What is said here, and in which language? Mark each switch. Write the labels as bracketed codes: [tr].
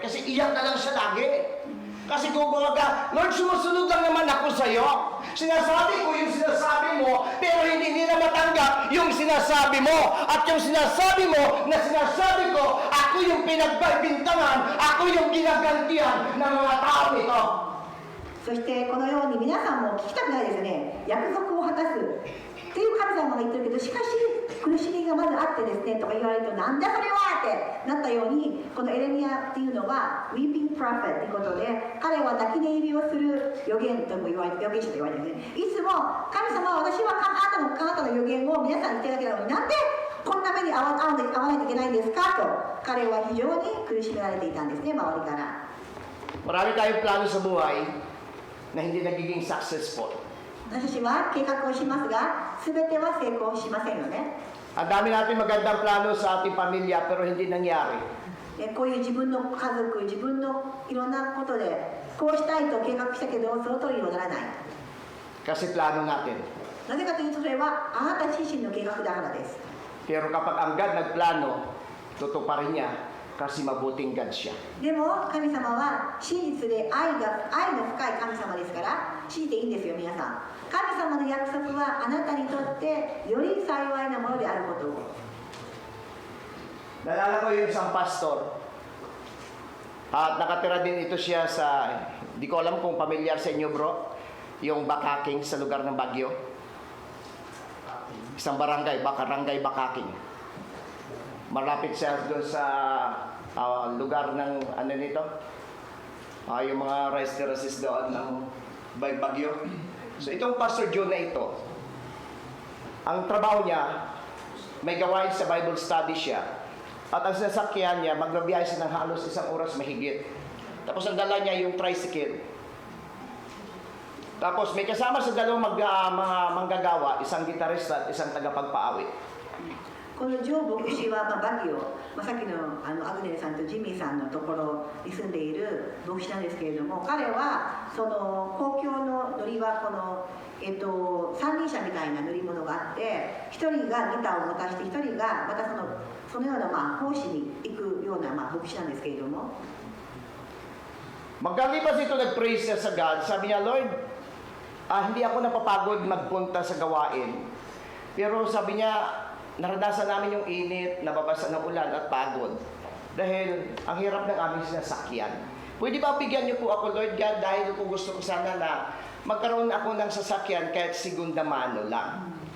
[tl] Kasi iyak na lang siya lagi. Kasi kung baga, Lord, sumusunod lang naman ako sa iyo. Sinasabi ko yung sinasabi mo, pero hindi nila matanggap yung sinasabi mo. At yung sinasabi mo na sinasabi ko, ako yung pinagbibintangan, ako yung ginagantihan ng mga tao nito. [ja] そしてこのように皆さんも聞きたくないですね。約束を果たすっていう神様が言ってるけど、しかし苦しみがまずあってですねとか言われると、なんだそれはってなったように、このエレミヤっていうのは [en] weeping prophet [ja] ということで、彼は泣き寝入りをする預言とも言われて、預言者と言われてですね、いつも神様は私はあなたの預言を皆さんに言ってるだけなのに、なんでこんな目に遭わないといけないんですかと、彼は非常に苦しめられていたんですね、周りから。 [tl] Marami tayong plano sa buhay na hindi nagiging successful. [ja] 私たちは計画をしますが、全ては成功しませんよね。 [tl] Ang dami natin magandang plano sa ating pamilya pero hindi nangyari. [ja] こういう自分の家族、自分のいろんなことでこうしたいと計画したけどその通りにはならない。 [tl] Kasi plano natin. [ja] なぜかというとそれはあなた自身の計画だからです。 [tl] Pero kapag ang God nagplano, tutuparin niya kasi mabuting God siya. [ja] でも神様は真実で愛の深い神様ですから信じていいんですよ皆さん。神様の約束はあなたにとってより幸いなものであることを。 [tl] Nalala ko yung isang pastor. At nakatira din ito siya sa, di ko alam kung familiar sa inyo bro, yung Bakaking sa lugar ng Baguio. Isang barangay Bakaking. Malapit siya doon sa lugar ng ano nito, yung mga restaurances doon ng Baguio. So itong Pastor John na ito, ang trabaho niya, may gawain sa Bible study siya. At ang sinasakyan niya, magbabiyahe siya ng halos 1 oras mahigit. Tapos ang dala niya yung tricycle. Tapos may kasama sa dalawang mga manggagawa, isang gitarista at isang tagapagpaawit. [ja] このジョー牧師は、バギオ、さっきのアグネルさんとジミーさんのところに住んでいる牧師なんですけれども、彼はその公共の乗りはこの、三輪車みたいな乗り物があって、一人がギターを持たして一人がまたそのような奉仕に行くような牧師なんですけれども。 [tl] Magkalipas ito nag-praise siya sa God, sabi niya, Lord, hindi ako napapagod magpunta sa gawain. Pero sabi niya, naranasan namin yung init, nababasa ng ulan at pagod. Dahil ang hirap ng aming sinasakyan. Pwede ba bigyan niyo po ako, Lord God, dahil po gusto ko sana na magkaroon ako ng sasakyan kahit segunda mano lang.